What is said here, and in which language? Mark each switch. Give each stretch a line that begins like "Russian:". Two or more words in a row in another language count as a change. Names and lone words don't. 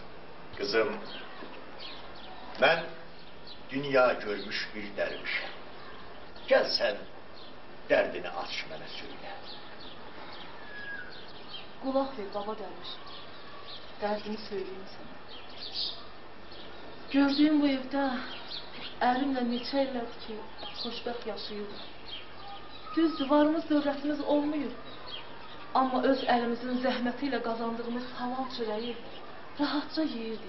Turkish: Kızım, ben dünya görmüş bir dervişim. Gel sen derdini aç mənə söyle.
Azerbaijani: Qulaq ver, baba dərviş.
Turkish: Dərdimi söyleyeyim sana.
Azerbaijani: Gördüyüm bu evdə ərimlə neçə illərdir ki, xoşbəxt yaşayırıq. Düz varımız, dövlətimiz olmuyor. Amma öz əlimizin zəhməti ilə qazandığımız halal çörəyi rahatca yeyirdik.